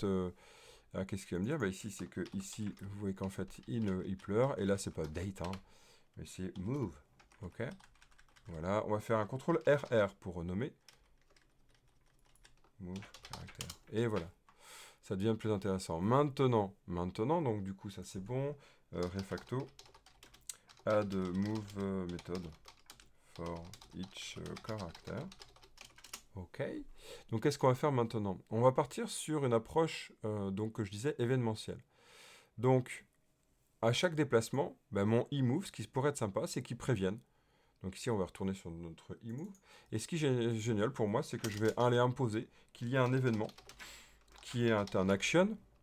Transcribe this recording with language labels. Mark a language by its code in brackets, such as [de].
[fr] qu'est-ce qu'il va me dire? Ici, c'est que ici, vous voyez qu'en fait, il pleure. Et là, c'est pas date, hein, mais c'est move. Ok. Voilà. On va faire un contrôle RR pour renommer. Move, caractère. Et voilà. Ça devient plus intéressant. Maintenant, donc du coup, ça c'est bon. Refacto. [en] Add move method for each character. [fr] Ok. Donc, qu'est-ce qu'on va faire maintenant? On va partir sur une approche, donc, que je disais, événementielle. Donc, à chaque déplacement, mon e-move, ce qui pourrait être sympa, c'est qu'il prévienne. Donc ici, on va retourner sur notre e-move. Et ce qui est génial pour moi, c'est que je vais aller imposer qu'il y ait un événement qui est un action.